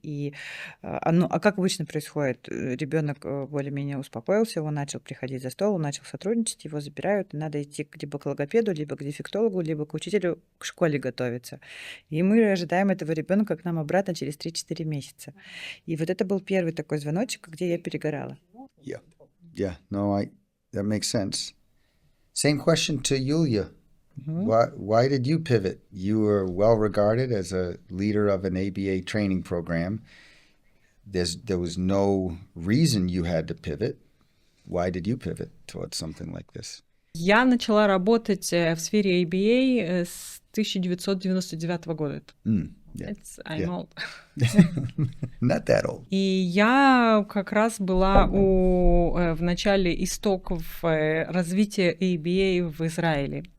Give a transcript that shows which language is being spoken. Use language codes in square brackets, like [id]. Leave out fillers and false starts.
[ru] И как обычно происходит? Ребенок более-менее успокоился, он начал приходить за стол, он начал сотрудничать, его забирают, и надо идти либо к логопеду, либо к дефектологу, либо к учителю к школе готовиться. И мы ожидаем этого ребенка к нам обратно через 3-4 месяца. И вот это был первый такой звоночек, где я перегорала. [en] Yeah, no, that makes sense. Same question to Yulia. Why did you pivot? You were well regarded as a leader of an ABA training program. There was no reason you had to pivot. Why did you pivot towards something like this? [ru] Я начала работать в сфере ABA с 1999 года. [en] I'm old. Not that old. [ru] И я как раз была в начале истоков развития ABA в Израиле.